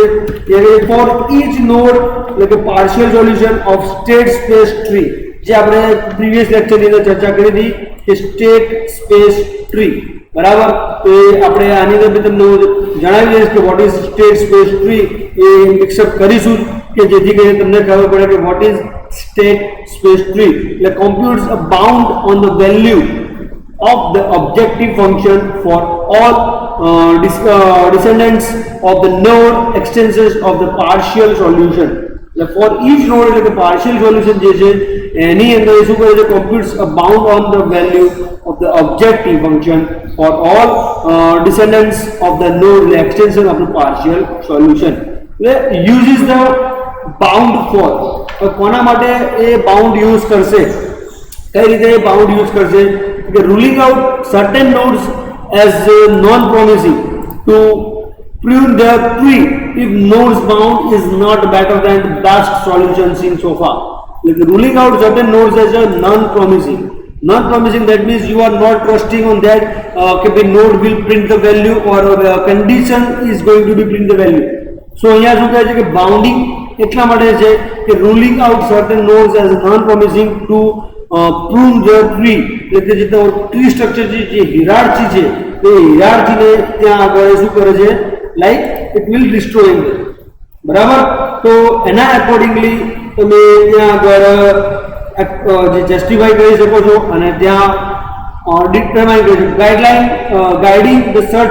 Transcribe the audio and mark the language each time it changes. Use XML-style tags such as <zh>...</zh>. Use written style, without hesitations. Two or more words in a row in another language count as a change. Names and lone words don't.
<gu>એટલે</gu> <en>for each node</en> <gu>એટલે કે</gu> <en>partial solution of state space tree,</en> <gu>જે આપણે પ્રીવિયસ લેક્ચરની અંદર ચર્ચા કરી હતી કે</gu> <en>state space tree,</en> <gu>બરાબર। તો આપણે આની અંદર તમને જણાવી દઈશ કે</gu> <en>what is state space tree,</en> <gu>એ મિક્સઅપ કરીશું કે જેથી કરીને તમને ખબર પડે કે</gu> <en>what is state space tree. એટલે computes a bound on the value of the objective function for all descendants of the node extensions of the partial solution। for each node</en> <gu>એટલે કે</gu> <en>partial solution</en> <gu>જે છે એની અંદર શું કરે છે,</gu> <en>computes a bound on the value of the objective function for all descendants of the node extension of the partial solution। એટલે uses the bound for,</en> <gu>કોના માટે એ</gu> <en>bound use</en> <gu>કરશે, કઈ રીતે</gu> <en>bound use</en> <gu>કરશે,</gu> <en>ruling out certain nodes as non-promising to prune their tree if nodes bound is not better than the best solution seen so far। Like ruling out certain nodes as a non-promising, that means you are not trusting on that the node will print the value or condition is going to be print the value।</en> <gu>So અહીંયા શું કહે છે કે બાઉન્ડિંગ એટલા માટે છે કે</gu> <en>ruling out certain nodes as non-promising to prune the tree,</en> <gu>એટલે જે તમારું ટ્રી સ્ટ્રક્ચર છે, જે હિરાર્ચી છે, તે હિરાર્ચીને ત્યાં આગળ શું કરે છે,</gu> <en>like it will destroying,</en> <gu>બરાબર। તો એના એકોર્ડિંગલી તમે ત્યાં આગળ જે જસ્ટિફાઈ કરી શકો છો અને ત્યાં ડિટરમાઇન કરી શકો,</gu> <en>guideline guiding the search</en>